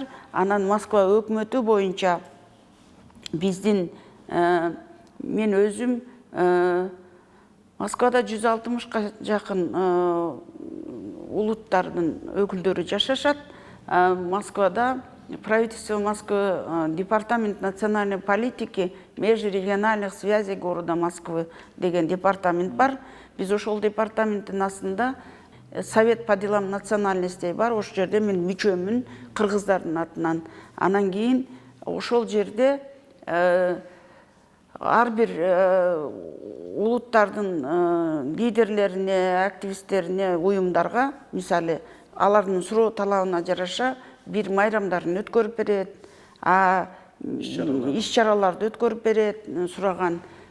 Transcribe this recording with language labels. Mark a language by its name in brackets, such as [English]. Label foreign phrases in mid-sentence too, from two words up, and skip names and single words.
[Kyrgyz] Анан Москва өкмөтү боюнча биздин мен өзүм Москвада 160ка жакын улуттардын өкүлдөрү жашашат. [Russian] Москвада правительство Москвы, департамент национальной политики, межрегиональных связей города Москвы [Kyrgyz] деген департамент бар. Биз ошол департаменттин астында [Russian] Совет по делам национальностей [Kyrgyz] бар. Ошол жерде мен мүчөмүн, кыргыздардын атынан. Анан кийин ошол жерде ар бир улуттардын лидерлерине, активисттерине, уюмдарга, мисалы, алардын суроо талабына жараша бир майрамдарын өткөрүп берет, иш-чараларды өткөрүп берет, сураган.